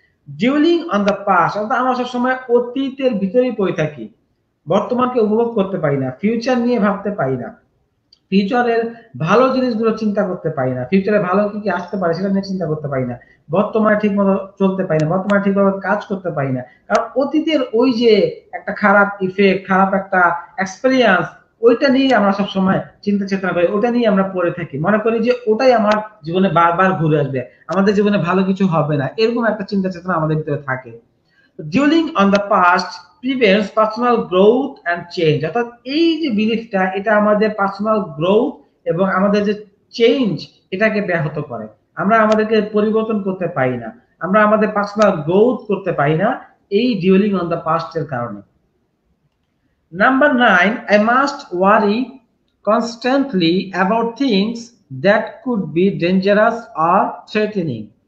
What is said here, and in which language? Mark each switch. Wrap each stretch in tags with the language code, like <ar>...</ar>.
<en>dwelling on the past,</en> <bn>অর্থাৎ আমরা সবসময় অতীতের ভিতরেই পড়ে থাকি, বর্তমানকে উপভোগ করতে পারি না, ফিউচার নিয়ে ভাবতে পারি না, ফিউচারের ভালো জিনিসগুলো চিন্তা করতে পারি না, ফিউচারে ভালো কি কি আসতে পারে সেটা নিয়ে চিন্তা করতে পারি না, বর্তমানে ঠিক মতো চলতে পারি না, বর্তমানে ঠিকভাবে কাজ করতে পারি না, কারণ অতীতের ওই যে একটা খারাপ ইফেক্ট, খারাপ একটা এক্সপেরিয়েন্স, ওইটা নিয়ে আমরা সবসময় চিন্তা চেতনা করি, ওটা নিয়ে আমরা পড়ে থাকি, মনে করি যে ওটাই আমার জীবনে বারবার ঘুরে আসবে, আমাদের জীবনে ভালো কিছু হবে না, এরকম একটা চিন্তা চেতনা আমাদের ভিতরে থাকে।</bn> <en>dwelling on the past prevents personal growth and change।</en> <bn>অর্থাৎ এই যে বিলিফটা, এটা আমাদের পার্সোনাল গ্রোথ এবং আমাদের যে চেঞ্জ, এটাকে ব্যাহত করে, আমরা আমাদেরকে পরিবর্তন করতে পারি না, আমরা আমাদের পার্সোনাল গ্রোথ করতে পারি না এই</bn> <en>dwelling on the past</en> <bn>এর কারণে। Number 9,</bn> <en>I must worry constantly about things that could be dangerous or threatening।</en>